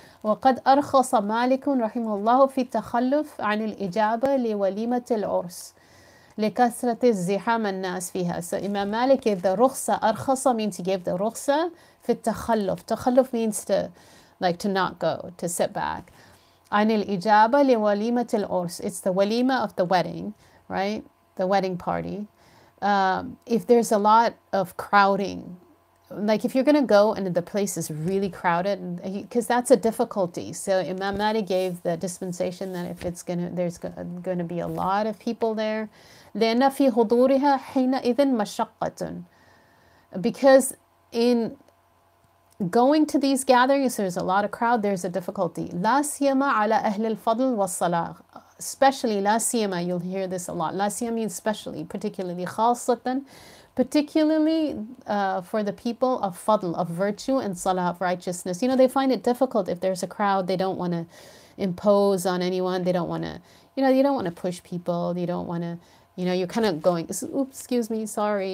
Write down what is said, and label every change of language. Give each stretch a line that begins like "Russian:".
Arabic: وقد أرخص مالك رحمه الله في التخلف عن الإجابة لوليمة العرس لكثرة الزحام الناس فيها.
English: So Imam Malik gave the rukhsa. Arkhasa means he gave the rukhsa.
Arabic: في التخلف.
English: Takhalluf means to not go, to sit back.
Arabic: عن الإجابة لوليمة العرس.
English: It's the walima of the wedding, right? The wedding party. If there's a lot of crowding, like if you're going to go and the place is really crowded, because that's a difficulty. So Imam Malik gave the dispensation that if there's going to be a lot of people there,
Arabic: لأن في حضورها حينئذ مشقة.
English: Because in going to these gatherings, there's a lot of crowd, there's a difficulty.
Arabic: لا سيما على أهل الفضل والصلاح.
English: Especially, لا سيما, you'll hear this a lot. لا سيما means especially, particularly, خاصة, particularly for the people of fadl, of virtue, and salah, of righteousness. They find it difficult if there's a crowd. They don't want to impose on anyone. They don't want to, you don't want to push people. You don't want to, you're kind of going, oops, excuse me, sorry.